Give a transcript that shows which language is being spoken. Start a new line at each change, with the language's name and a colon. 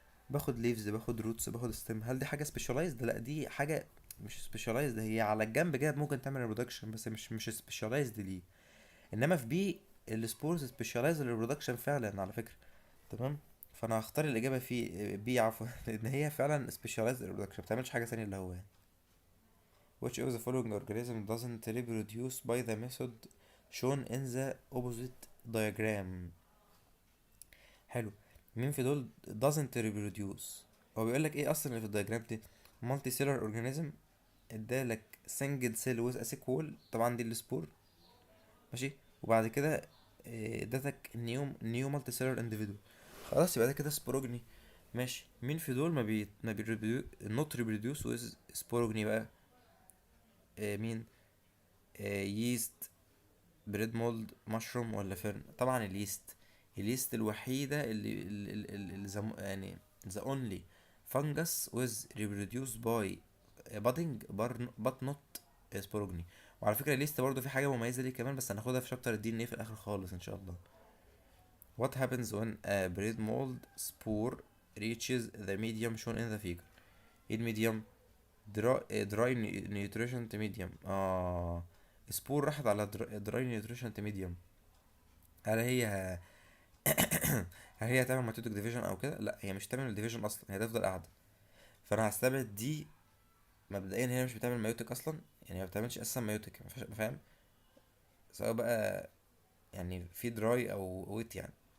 Arabic: باخد ليفز، باخد روتس، باخد ستيم. هل دي حاجه سبيشالايزد؟ لا، دي حاجه مش سبيشالايزد، هي على الجنب كده ممكن تعمل ريبرودكشن، بس مش سبيشالايزد ليه. انما في بي السبورز سبيشالايزد للريبرودكشن فعلا على فكره. تمام. فانا هختار الاجابه في بي، عفوا لان هي فعلا سبيشالايزد للريبرودكشن، ما بتعملش حاجه ثانيه اللي هو يعني.
English: which of the following organism doesn't reproduce by the method shown in the opposite diagram؟ حلو.
Arabic: مين في دول doesn't reproduce؟ هو بيقول لك ايه اصلا اللي في الدياجرام دي؟
English: multi cellular organism،
Arabic: ادالك
English: single cell with a sick wall،
Arabic: طبعا دي السبور، ماشي. وبعد كده ادتك نيو مالتي سيلر انديفيدوال، خلاص يبقى ده كده سبوروجني. ماشي. مين في دول ما بي نوت ريبروديوس ويز سبوروجني بقى؟ مين؟ ييست، بريد مولد، مشروم، ولا فيرن؟ طبعا اليست. اليست الوحيده يعني
English: the only fungus was reproduced by budding but not sporogny.
Arabic: وعلى فكره اليست برضو في حاجه مميزه ليه كمان، بس هناخدها في شابتر الدي ان ايه في الاخر خالص ان شاء الله.
English: what happens when a bread mold spore reaches the medium shown in the figure؟
Arabic: ايه الميديم؟
English: dry nutrient medium.
Arabic: سبور راحت على dry nutrient medium. هل هي هل هي هتعمل ميتوتك ديفيجن او كده؟ لا، هي مش هتعمل ديفيجن اصلا، هي هتفضل قاعده. فانا هستبعد دي. مبدئيا هي مش بتعمل ميوتك اصلا، يعني ما بتعملش اساسا ميوتك، فاهم؟ سواء بقى يعني في دراي او ويت يعني.